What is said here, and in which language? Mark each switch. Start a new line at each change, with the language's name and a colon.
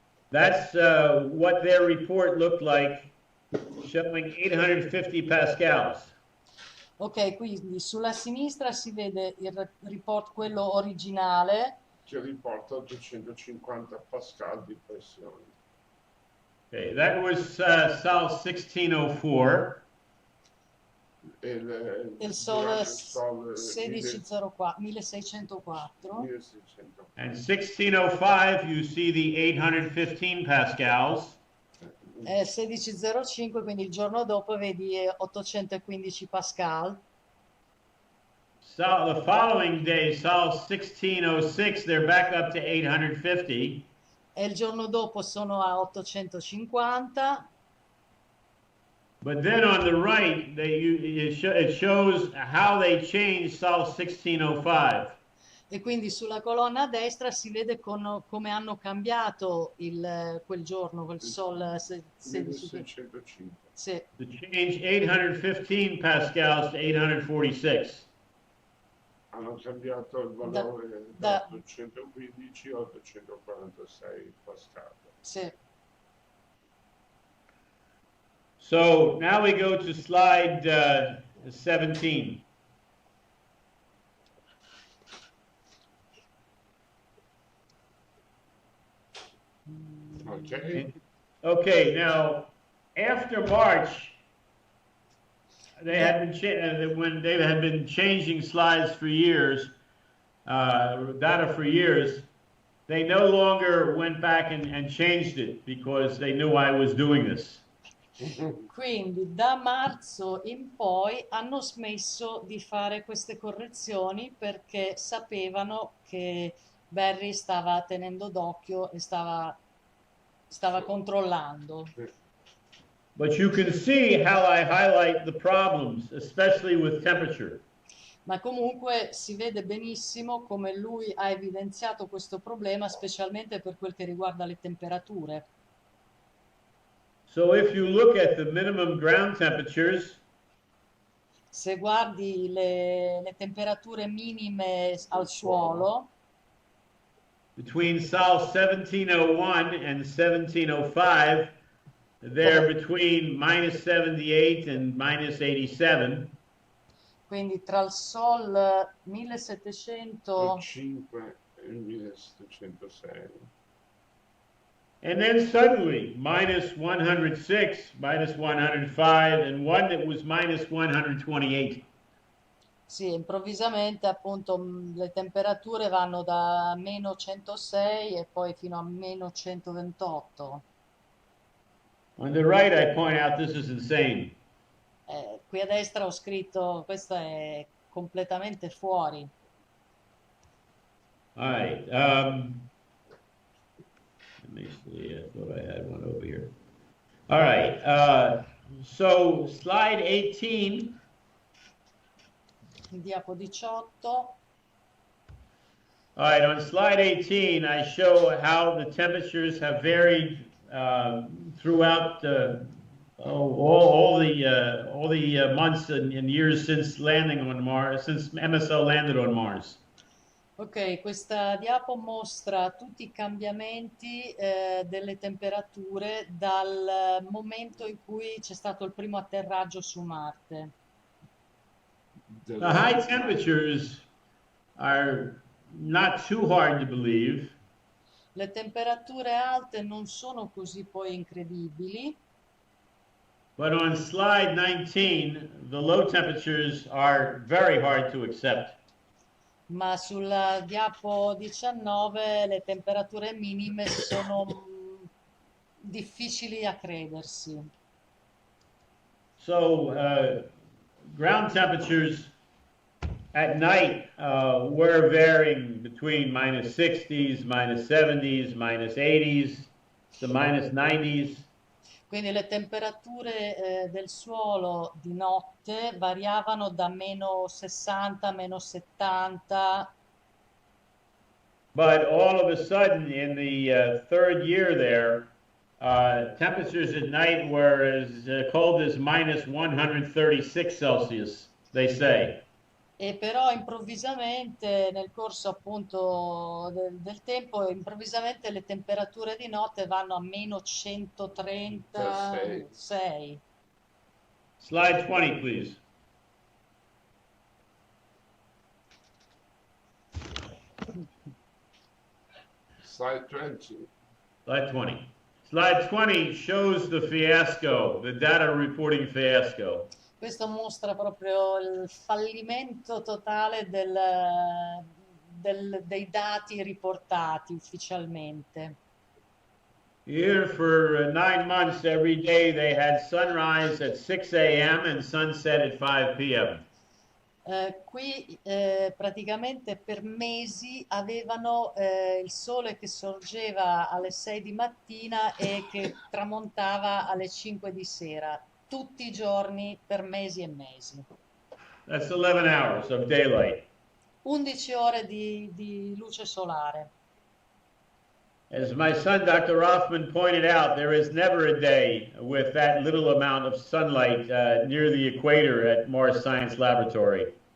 English: That's what their report looked like, showing 850 pascals.
Italian: Ok, quindi sulla sinistra si vede il report, quello originale. Che riporta 850 pascal di pressione.
English: Okay, that was Sol 1604.
Italian: Il Sol 1604, 1604.
English: And 1605, you see the 815 pascals.
Italian: 1605, quindi il giorno dopo vedi 815 pascal.
English: So the following day, Sol 1606, they're back up to 850.
Italian: E il giorno dopo sono a 850.
English: But then on the right, it shows how they changed Sol 1605.
Italian: E quindi sulla colonna a destra si vede come hanno cambiato quel giorno, quel Sol 1605. Sì.
English: To change 815 pascals to 846.
Italian: Hanno cambiato il valore da 815 a 846 pascal. Sì.
English: So now we go to slide 17. Okay. Okay, now after March, they had been when they had been changing slides for years, data for years. They no longer went back and changed it because they knew I was doing this.
Italian: Quindi da marzo in poi hanno smesso di fare queste correzioni perché sapevano che Barry stava tenendo d'occhio e stava controllando.
English: But you can see how I highlight the problems, especially with temperature.
Italian: Ma comunque si vede benissimo come lui ha evidenziato questo problema, specialmente per quel che riguarda le temperature.
English: So if you look at the minimum ground temperatures,
Italian: se guardi le temperature minime al suolo,
English: between Sol 1701 and 1705, they're between minus 78 and minus 87.
Italian: Quindi tra il Sol 1705 e 1706.
English: And then suddenly, minus 106, minus 105, and one that was minus 128.
Italian: Sì, improvvisamente appunto le temperature vanno da meno 106 e poi fino a meno 128.
English: On the right, I point out this is insane.
Italian: Qui a destra ho scritto questo è completamente fuori.
English: All right. Let me see. I thought I had one over here. All right. So slide 18.
Italian: Diapo 18.
English: All right. On slide 18, I show how the temperatures have varied throughout all the months and years since landing on Mars, since MSO landed on Mars.
Italian: Ok, questa diapo mostra tutti i cambiamenti delle temperature dal momento in cui c'è stato il primo atterraggio su Marte.
English: The high temperatures are not too hard to believe.
Italian: Le temperature alte non sono così poi incredibili.
English: But on slide 19, the low temperatures are very hard to accept.
Italian: Ma sulla diapo 19 le temperature minime sono difficili a credersi.
English: So ground temperatures at night were varying between minus 60s, minus 70s, minus 80s, to minus 90s.
Italian: Quindi le temperature del suolo di notte variavano da meno 60 a meno 70.
English: But all of a sudden, in the third year there, temperatures at night were as cold as minus 136 Celsius, they say.
Italian: E però improvvisamente nel corso appunto del tempo, improvvisamente le temperature di notte vanno a meno 136.
English: Slide 20, please. Slide 20. Slide 20. Slide 20 shows the fiasco, the data reporting fiasco.
Italian: Questo mostra proprio il fallimento totale dei dati riportati ufficialmente.
English: Here for 9 months, every day they had sunrise at 6 a.m. and sunset at 5 p.m.
Italian: Qui praticamente per mesi avevano il sole che sorgeva alle 6 di mattina e che tramontava alle 5 di sera, tutti i giorni per mesi e mesi.
English: That's 11 hours of daylight.
Italian: 11 ore di luce solare.
English: As my son, Dr. Roffman, pointed out, there is never a day with that little amount of sunlight near the equator at Mars Science Laboratory.